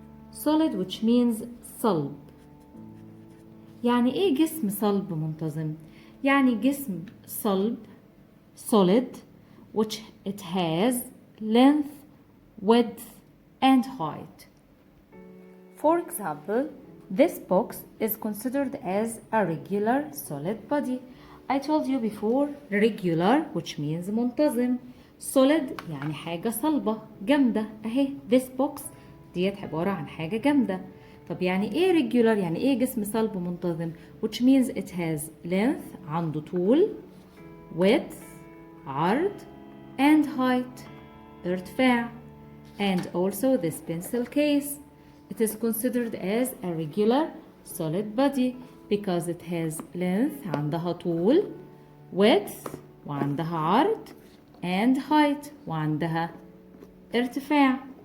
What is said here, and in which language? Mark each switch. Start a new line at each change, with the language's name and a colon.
English: Solid, which means صلب.
Arabic: يعني إيه جسم صلب
English: منتظم؟ يعني جسم صلب, solid, which it has length, width, and height. For example, this box is considered as a regular solid body. I told you before, regular, which means منتظم.
Arabic: Solid يعني حاجة صلبة جامدة. أهي
English: this box
Arabic: ديت عبارة عن حاجة جامدة. طب يعني إيه regular؟ يعني إيه جسم صلب منتظم؟
English: Which means it has length,
Arabic: عنده طول, width, عرض, and height, ارتفاع.
English: And also this pencil case, it is considered as a regular solid body because it has length,
Arabic: عندها طول,
English: width,
Arabic: وعندها عرض,
English: and height,
Arabic: وعندها ارتفاع.